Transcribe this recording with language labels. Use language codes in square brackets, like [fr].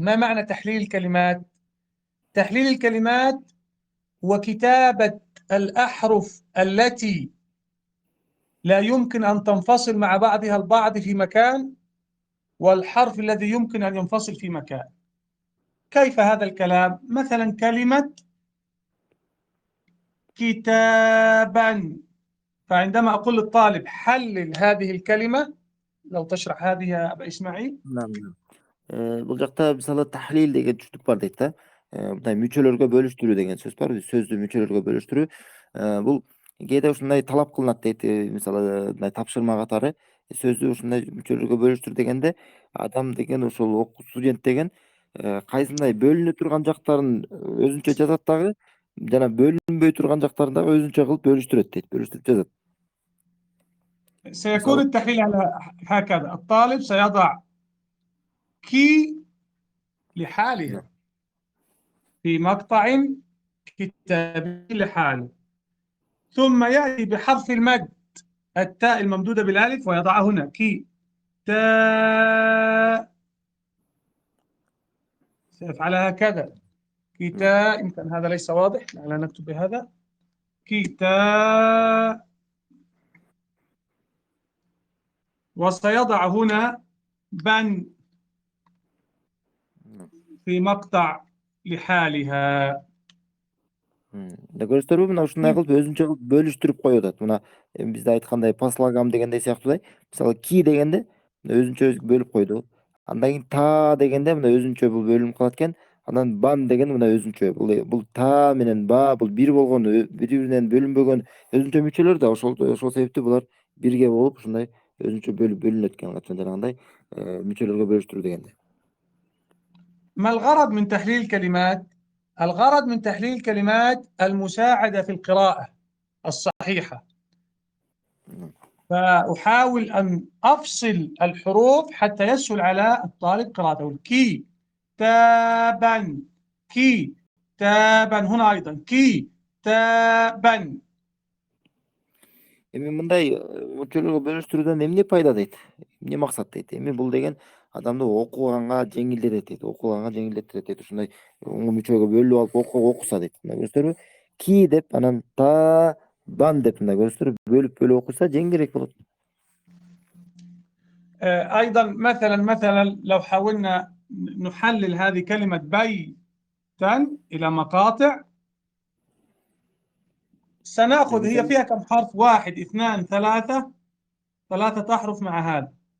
[ar] ما معنى تحليل الكلمات؟ تحليل الكلمات هو كتابة الأحرف التي لا يمكن أن تنفصل مع بعضها البعض في مكان، والحرف الذي يمكن أن ينفصل في مكان. كيف هذا الكلام؟ مثلا كلمة كتابا، فعندما أقول للطالب حلل هذه الكلمة، لو تشرح هذه يا أبا إسماعيل. نعم. [ky] Бул жакта мисалы тахлил деген түштүк бар дейт да. Мындай мүчөлөргө бөлүштүрүү деген сөз бар. Сөздү мүчөлөргө бөлүштүрүү. Бул кээде ушундай талап кылынат дейт. Мисалы мындай тапшырма катары сөздү ушундай мүчөлөргө бөлүштүр дегенде адам деген ошол студент деген кайсындай бөлүнө турган жактарын өзүнчө жазат дагы, жана бөлүнбөй турган жактарын дагы өзүнчө кылып бөлүштүрөт дейт. Бөлүштүрүп жазат. [ar] سيكون التحليل هكذا: الطالب سيضع كي لحالها في مقطع كتابي لحاله، ثم يأتي بحرف المد التاء الممدودة بالألف ويضعها هنا كي تاء، سيفعلها هكذا كتاء. يمكن هذا ليس واضح، لعلنا نكتب بهذا كتاء، وسيضع هنا بن في مقطع لحالها. [ky] Көрүсүңөрбү, мына ушундай кылып өзүнчө кылып бөлүштүрүп коюп атат. Мына бизде айткандай послагам дегендей сыяктуу. Мисалы ки дегенде өзүнчө бөлүп койду. Андан кийин та дегенде мына өзүнчө бул бөлүнүп калат экен. Анан бан деген мына өзүнчө. Бул та менен ба бул бир болгон, бири-биринен бөлүнбөгөн өзүнчө мүчөлөр да. Ошол себептүү булар бирге болуп ушундай өзүнчө бөлүнөт экен. Жанагындай мүчөлөргө бөлүштүрүү дегенде. [ar] ما الغرض من تحليل الكلمات؟ الغرض من تحليل الكلمات المساعدة في القراءة الصحيحة. فأحاول أن أفصل الحروف حتى يسهل على الطالب قراءته. كي تابا، كي تابا، هنا أيضا كي تابا. [ky] Эми мындай мүчөлөргө бөлүштүрүүдөн эмне пайда дейт? Эмне максат дейт? Эми бул деген адамды окуганга жеңилдетет дейт. Окуганга жеңилдетет дейт. Ушундай мүчөгө бөлүп алып окуса дейт. Мына көрүсүңөрбү? Ки деп анан та бан деп мына көрүсүңөрбү? Бөлүп окуса жеңилирээк болот. [ar] أيضا مثلا لو حاولنا نحلل هذه كلمة بيتا إلى مقاطع، سنأخذ هي فيها كم حرف؟ 1 2 3 3 أحرف مع هذا.